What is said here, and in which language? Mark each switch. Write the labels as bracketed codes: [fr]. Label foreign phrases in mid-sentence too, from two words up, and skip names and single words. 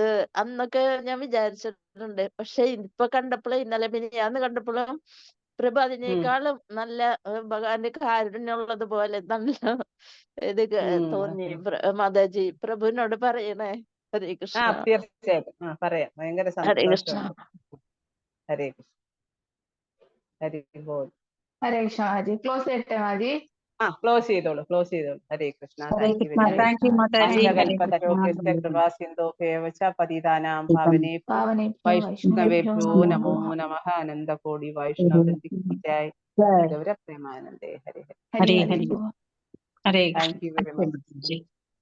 [ml] അന്നൊക്കെ ഞാൻ വിചാരിച്ചിട്ടുണ്ട്, പക്ഷെ ഇപ്പൊ കണ്ടപ്പോഴും ഇന്നലെ മിനിഞ്ഞാന്ന് കണ്ടപ്പോഴും പ്രഭു അതിനേക്കാളും നല്ല ഭഗവാന്റെ കാരുണ്യമുള്ളത് പോലെ നല്ല ഇത് തോന്നി. മാതാജി പ്രഭുവിനോട് പറയണേ. [sa] ഹരേ കൃഷ്ണ. [ml] തീർച്ചയായിട്ടും പറയാം. ഭയങ്കര [sa] ഹരേ കൃഷ്ണ. ഹരേ കൃഷ്ണ. ഹരി ബോൾ. ഹരേ കൃഷ്ണ [ml] മാജി. ക്ലോസ് ചെയ്യട്ടെ മാജി? ക്ലോസ് ചെയ്തോളൂ. [sa] ഹരേ കൃഷ്ണ. പതിതാനാം വൈഷ്ണവേഭ്യോ നമോ നമഃ. അനന്തകോടി വൈഷ്ണവൃന്ദായ ഗൗരപ്രേമാനന്ദേ. ഹരേ ഹരേ. ഹരേ ഹരി. [en] Thank you very much.